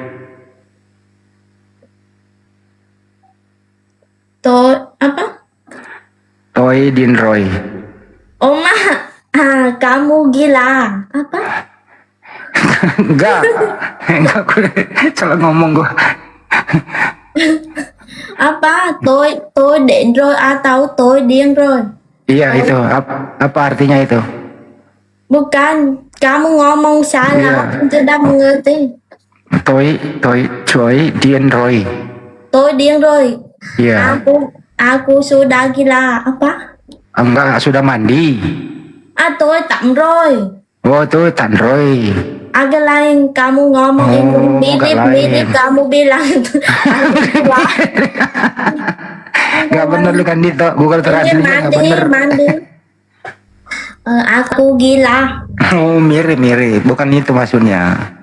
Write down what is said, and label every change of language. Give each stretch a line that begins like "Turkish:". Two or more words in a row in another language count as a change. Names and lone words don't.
Indonesian: Apa?
Vietnamese: Toy Din Roy.
Indonesian: Oma, kamu gila. Apa? Enggak, aku salah ngomong gua. Apa?
Vietnamese: Tôi đến rồi atau tôi điên rồi?
Indonesian: Iya itu, apa artinya itu? Bukan, kamu ngomong salah, tidak mengerti.
Vietnamese: Tôi điên rồi. Tôi điên rồi.
Indonesian: Iya. Aku sudah gila. Apa? Enggak, sudah mandi.
Vietnamese: Tôi tắm rồi.
Indonesian: Oh tuh Tanroy. Agak lain kamu ngomong itu Oh, mirip-mirip lain. kamu bilang itu. Gak bener lu kan Dito. Google Ini Translate gak mandi, bener. mandi. Aku gila. Oh mirip-mirip. Bukan itu maksudnya.